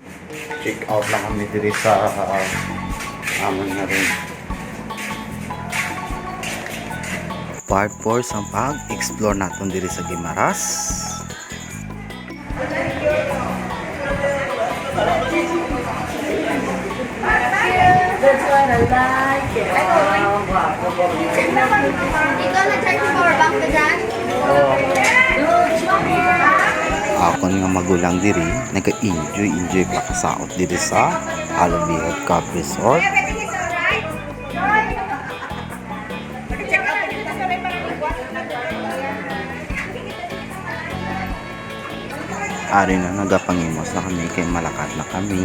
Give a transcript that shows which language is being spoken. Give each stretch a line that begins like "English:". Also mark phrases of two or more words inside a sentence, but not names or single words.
Hiligaynon: check out lang kami diri sa amon na rin. Part 4 sa pag-explore natin diri sa Guimaras.
English: That's what I like.
Filipino: Ikaw na-charge yung power bank na dyan?
Hiligaynon: Ako nga magulang diri, nag-enjoy pa kasaot diri sa Alabihog Cab Resort. Ari na nagapangimos na kami kay malakat na kami.